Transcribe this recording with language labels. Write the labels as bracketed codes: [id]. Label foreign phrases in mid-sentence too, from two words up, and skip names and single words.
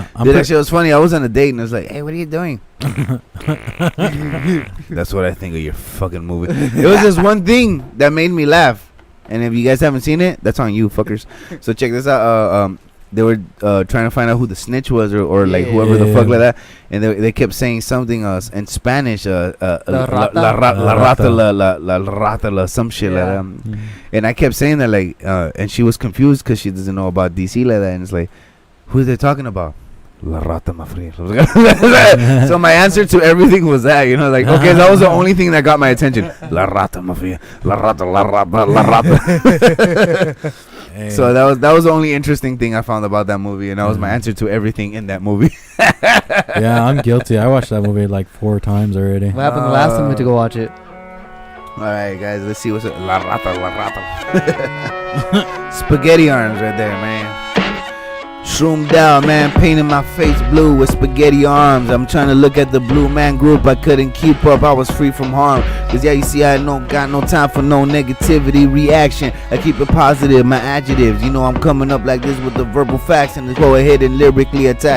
[en] Dude, that shit was funny. I was on a date and I was like, "Hey, what are you doing?" That's what I think of your fucking movie. It was just one thing that made me laugh, and if you guys haven't seen it, that's on you, fuckers. So check this out. They were trying to find out who the snitch was, or like whoever the fuck like that, and they kept saying something in Spanish, [es] la rata, [en] some shit like that. And I kept saying that like, and she was confused because she doesn't know about DC like that, and it's like, who are they talking about? [es] La rata mafria. [en] So my answer to everything was that, like, okay, that was the only thing that got my attention. [es] La rata mafia, la rata, la rata, la rata. [en] Hey. So that was the only interesting thing I found about that movie, and that was my answer to everything in that movie. Yeah, I'm guilty. I watched that movie like 4 times already. What happened the last time we went to go watch it? All right, guys, let's see what's up. [es] La rata, la rata. [en] Spaghetti arms right there, man. Shroomed out, man, painting my face blue with spaghetti arms. I'm trying to look at the Blue Man Group. I couldn't keep up. I was free from harm. Cause yeah, you see, I got no time for no negativity reaction. I keep it positive, my adjectives. I'm coming up like this with the verbal facts and go ahead and lyrically attack.